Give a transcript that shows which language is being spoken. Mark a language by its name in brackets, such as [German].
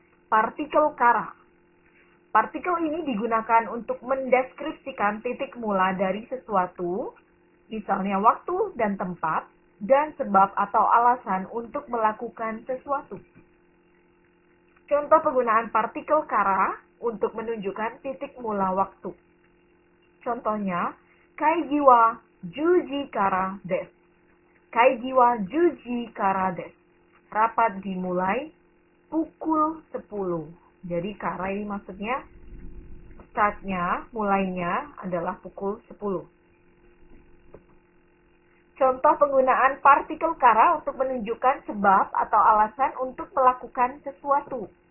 [Indonesian] Partikel kara. Partikel ini digunakan untuk mendeskripsikan titik mula dari sesuatu, misalnya waktu dan tempat, dan sebab atau alasan untuk melakukan sesuatu. Contoh penggunaan partikel kara untuk menunjukkan titik mula waktu. Contohnya, [Japanese] kaigi wa 10 時からです. Kaigi wa 10 時からです. [Indonesian] Rapat dimulai pukul 10. Jadi kara ini maksudnya startnya, mulainya adalah pukul 10. Contoh penggunaan partikel kara untuk menunjukkan sebab atau alasan untuk melakukan sesuatu.